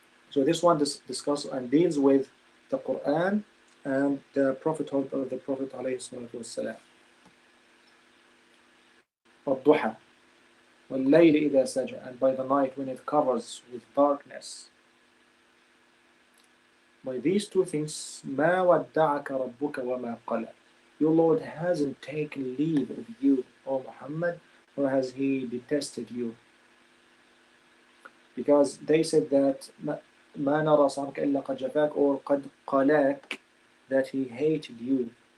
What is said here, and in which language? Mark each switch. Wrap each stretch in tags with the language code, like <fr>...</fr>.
<en>So this one discusses and deals with the Qur'an and the prophethood of the Prophet alayhi salatu wasalam. Ad-Duha,</en> <ar>وَاللَّيْلِ إِذَا سَجَى,</ar> <en>and by the night when it covers with darkness. By these two things,</en> <ar>مَا وَدَّعَكَ رَبُّكَ وَمَا قَلَى.</ar> <en>Your Lord hasn't taken leave of you, O Muhammad, or has he detested you? Because they said that</en> <ar>مَا نَرَى صَامْكَ إِلَّا قَدْ جَفَاكَ,</ar> <en>or</en> <ar>قَدْ قَلَاكَ,</ar> <en>that he hated you.</en>